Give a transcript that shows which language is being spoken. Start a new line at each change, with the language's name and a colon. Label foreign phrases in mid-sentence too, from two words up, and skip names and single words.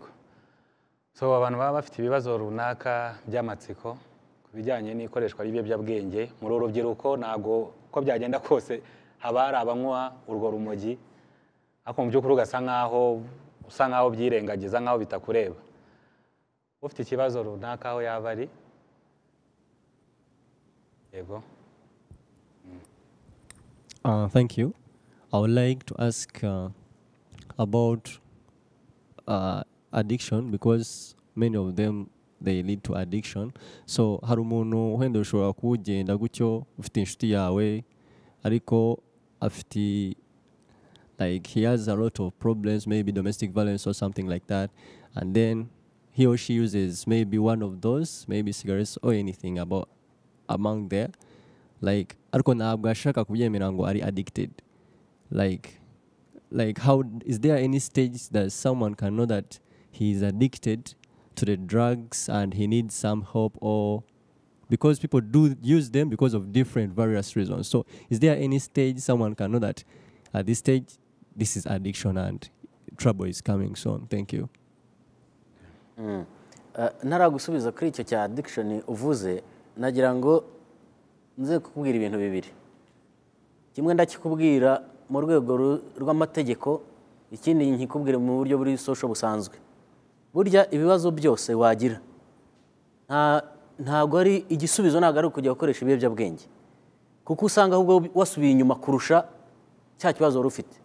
Kinyarwanda: So abantu baba bafite ibibazo runaka by'amatsiko ku bijyanye n'ikoreshwa ry'ibiyobyabwenge muri urubyiruko, ntago uko byagenda kose haba hari abanywa urwo rumogi, ariko mu by'ukuri usa nkaho byirengagiza, nkaho bitakureba. Ufite ikibazo runaka aho yaba ari? Yego.
English: Thank you. I would like to ask about addiction, because many of them they lead to addiction.
Kinyarwanda: So hari umuntu wenda ushobora kugenda gutyo ufite inshuti yawe ariko afite
English: like he has a lot of problems, maybe domestic violence or something like that, and then he or she uses maybe one of those, maybe cigarettes or anything among there, like
Kinyarwanda: ariko ntabwo ashaka kubyemera ngo ari addicted.
English: Like how is there any stage that someone can know that he is addicted to the drugs and he needs some help, or because people do use them because of different various reasons? So is there any stage someone can know that at this stage this is addiction and trouble is coming soon? Thank you.
Kinyarwanda: Naragusubiza kuri icyo cya addiction uvuze, nagira ngo nze kukubwira ibintu bibiri. Kimwe ndakikubwira mu rwego rw'amategeko, ikindi nkikubwire mu buryo buri social busanzwe. Burya ibibazo byose wagira ntago ari igisubizo, ntago ari kujya gukoresha ibiyobyabwenge, kuko usanga ahubwo wasubiye inyuma kurusha cya kibazo wari ufite.